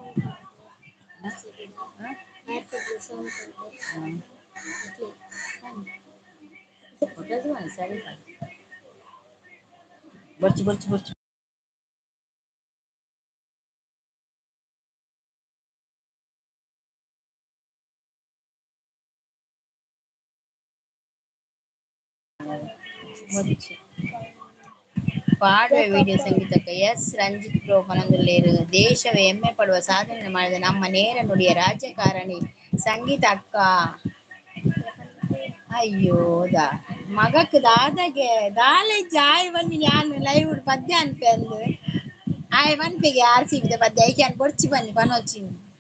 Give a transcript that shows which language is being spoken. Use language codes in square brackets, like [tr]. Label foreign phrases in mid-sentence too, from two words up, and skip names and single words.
[tcy] ಬರ್ಚಿ ಬರ್ಚಿ ಬರ್ಚಿ ಬರ್ಚಿ ಪಾಡುವೆ [kn] ವಿಡಿಯೋ ಸಂಗೀತಕ್ಕೆ ಎಸ್ ರಂಜಿತ್ ಬ್ರೋ ಪನಂದುಲ್ಲೇರು ದೇಶವೇ ಹೆಮ್ಮೆ ಪಡುವ ಸಾಧನೆ ಮಾಡಿದ ನಮ್ಮ ನೇರ ನುಡಿಯ ರಾಜಕಾರಣಿ ಸಂಗೀತ ಅಕ್ಕ [tcy] ಅಯ್ಯೋದಾ ಮಗಕ್ ದಾದಾಗೆ ದಾಲೆಜ್ಜ ಆಯ್ ಬನ್ನಿ ಯಾನ್ ಲೈವ್ ಪದ್ಯ ಅನ್ಪೆ ಅಂದು ಆಯ್ ಮನ್ಪೆಗೆ ಆರ್ ಸಿ ಬಿದ ಪದ್ಯ ಐಕ್ಯಾನ್ ಬೊರ್ಚಿ ಬನ್ನಿ ಪನೋಚಿನ್